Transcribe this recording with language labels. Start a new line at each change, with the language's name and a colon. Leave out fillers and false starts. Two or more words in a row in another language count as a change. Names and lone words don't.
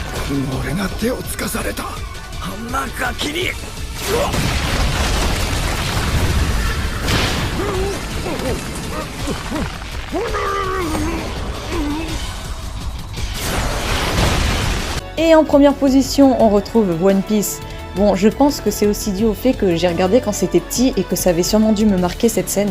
Japanese: 俺が手をつかされた。あんなガキに。
French: Et en première position, on retrouve One Piece. Bon, je pense que c'est aussi dû au fait que j'ai regardé quand c'était petit et que ça avait sûrement dû me marquer cette scène.